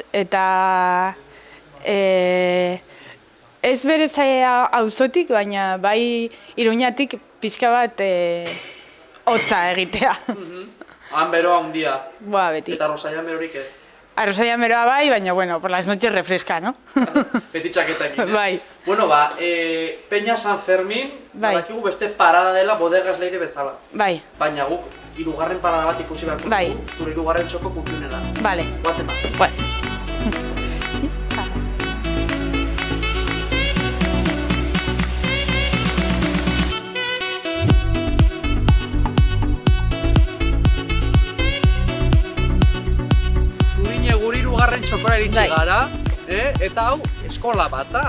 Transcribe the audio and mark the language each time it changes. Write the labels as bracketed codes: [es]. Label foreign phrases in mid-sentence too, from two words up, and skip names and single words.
[eu] Eta ez berez auzotik, baina bai Iruñatik pixka bat hotza egitea. Han beroa handia. Beti. Eta Arrosadian berorik ez? Arrosadian beroa bai, baina, bueno, [es] por las noches refresca, no? [eu] Beti txaketekin, eh? Bai. Bueno, Peña San Fermin, badakigu beste parada dela Bodegas Leire bezala. Bai. Baina guk, hirugarren parada bat ikusi beharko dugu, zure hirugarren txoko kultunela. Bale. Guazen bat. Guazen. Hirugarren txokora iritsi gara, eta hau eskola bat da.